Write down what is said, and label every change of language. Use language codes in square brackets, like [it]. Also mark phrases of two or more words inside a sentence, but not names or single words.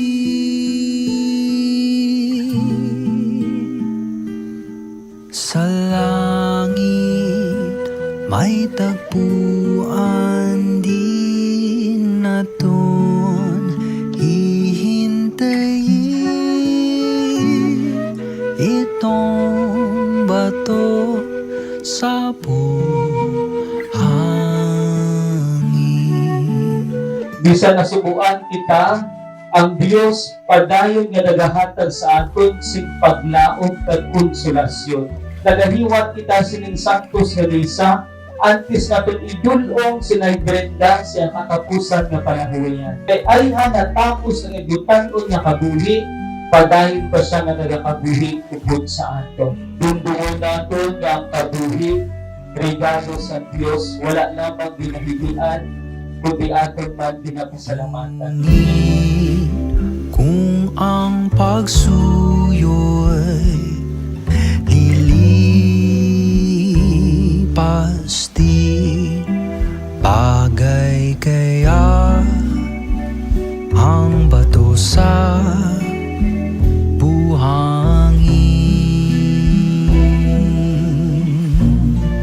[tl] Sa langit may tagpuan din naton hihintayin. Itong bato sa buhangin. [hil] Bisan nasubuan kita, ang Diyos padayon nga nagahatag sa aton sing paglaom kag konsolasyon. Nagahiwat kita sining saktos nga risa, antes natin idulong sinay Brenda siya katapusan nga panahuyan. Kay ayhan natapos ang igutanon nga kabuhi, padayon pa siya nga nagakabuhi tungkol sa ato. Dunduon naton nga ang kabuhi, regalo sa Diyos, wala lamang ginahigian, kundi aton man pinapasalamatan. [tl] Kung ang pagsuyo'y lilipas din, bagay kaya ang bato sa buhangin.